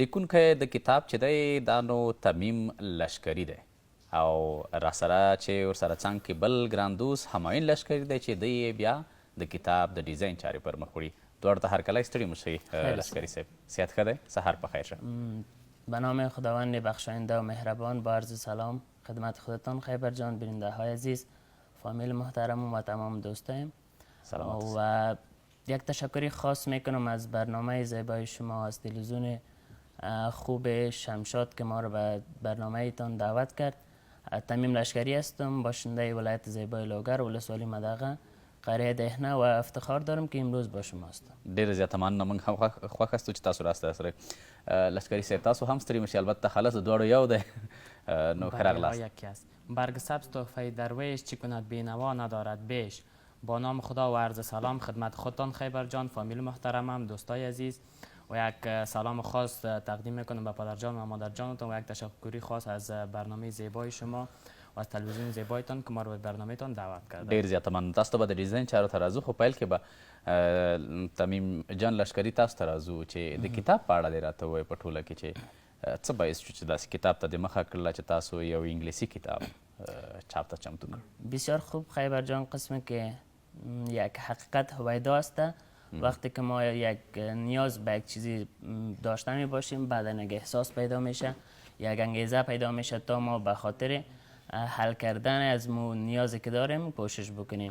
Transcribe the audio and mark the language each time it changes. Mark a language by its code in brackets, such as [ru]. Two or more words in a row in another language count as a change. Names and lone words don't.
[ps] لیکونکی د کتاب چې دی دا نو تمیم لشکري دی او راسره چې ورسره څنګ کې بل ګران دوست همایون لشکري دی چې دی یې بیا د کتاب د ډیزاین چارې پر مخ وړي. دواړو ته هرکلی ستړي مه شئ لشکري صاحب. صحت ښه دی؟ سهار په خیر شه. [fa] به نام خداوند بخشاینده و مهربان با عرض سلام خدمت خودتان خیبر جان، بیننده های عزیز، فامیل محترم و تمام دوستایم. سلامت. و یک تشکری خاص میکنم از برنامه زیبای شما، از تلویزیون خوب شمشاد که ما رو به برنامه ایتان دعوت کرد. تمیم لشکری هستم، باشنده ولایت زیبای لوگر، ولسوالی مدغه، قریه دهنه و افتخار دارم که امروز با شما هستم. [ps] ډېره زیاته مننه. موږ هم خوښ هستو چې تاسو راسته سره. لشکري صاحب تاسو هم ستړي مشئ، البته خلاص د دواړو یو دی. نو ښه راغلاست. [fa] یکی است. برگ سبز تحفه درویش چی کند بینوا ندارد بیش. با نام خدا و عرض سلام خدمت خودتان خیبر جان، فامیل محترمم، دوستای عزیز و یک سلام خاص تقدیم میکنم به پدر جان و مادر جانتان و یک تشکری خاص از برنامه زیبای شما و از تلویزیون زیبایتان که ما رو به برنامهتان دعوت کرده. [ps] ډېر زیاته مننه. تاسو ته به د ډیزاین چارو ته راځو، خو پیل کې به تمیم جان لشکري تاسو ته راځو چې د کتاب په اړه دې راته ووایئ په ټوله کې چې څه باعث شو چې داسې کتاب ته دمخه کړله چې تاسو یو انګلیسي کتاب چاپ ته چمتو کړ؟ [fa] بسیار خوب خیبر جان. قسمی که یک حقیقت هویدا است. وقتی که ما یک نیاز به یک چیزی داشته می باشیم، بعدا یک احساس پیدا میشه، یک انگیزه پیدا میشه تا ما به خاطر حل کردن از نیازی که داریم کوشش بکنیم.